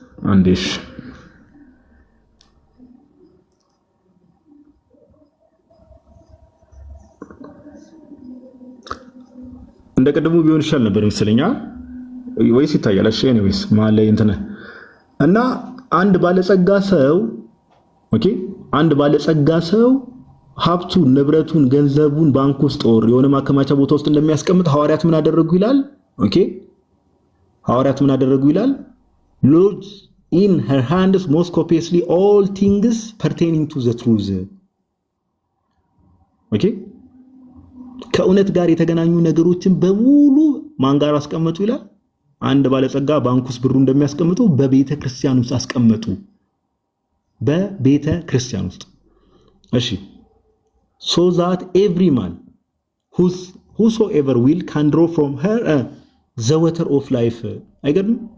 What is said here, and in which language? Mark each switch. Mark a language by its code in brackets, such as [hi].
[am] አንዴሽ እንደ ቀደሙ ቢሆን ይሻል ነበር መሰለኛ ወይስ ይታያል? እሺ ኤኒዌይስ ማለ እንተነ እና አንድ ባለጸጋ ሰው ኦኬ አንድ ባለጸጋ ሰው ሀብቱን ንብረቱን ገንዘቡን ባንክ ውስጥ ወር የሆነ ማከማቻ ቦታ ውስጥ እንደሚያስቀምጥ ሐዋርያት ምን አደረጉ ይላል? ኦኬ ሐዋርያት ምን አደረጉ ይላል? [en] lodge in her hands most copiously all things pertaining to the truth። [am] ኦኬ ከእውነት ጋር የተገናኙ ነገሮችን በሙሉ ማን ጋር አስቀመጡ ይላል? አንድ ባለጸጋ ባንክ ውስጥ ብሩ እንደሚያስቀምጡ በቤተ ክርስቲያን ውስጥ አስቀመጡ። በቤተ ክርስቲያን ውስጥ እሺ [en] so that every man whosoever will can draw from her the water of life። [am] አይገርም?